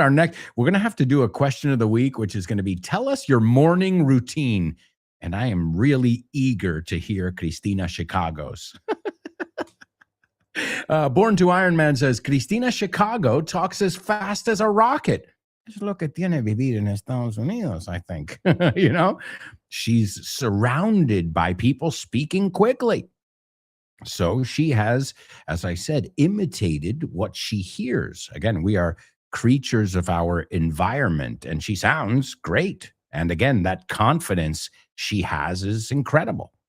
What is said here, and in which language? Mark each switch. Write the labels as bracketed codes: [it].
[en] We're going to have to do a question of the week, which is going to be, tell us your morning routine. And I am really eager to hear Cristina Chicago's. Born to Iron Man says, Cristina Chicago talks as fast as a rocket. [es] Es lo que tiene vivir en Estados Unidos, [en] I think. You know, she's surrounded by people speaking quickly. So she has, as I said, imitated what she hears. Again, we are creatures of our environment, and she sounds great. And again, that confidence she has is incredible.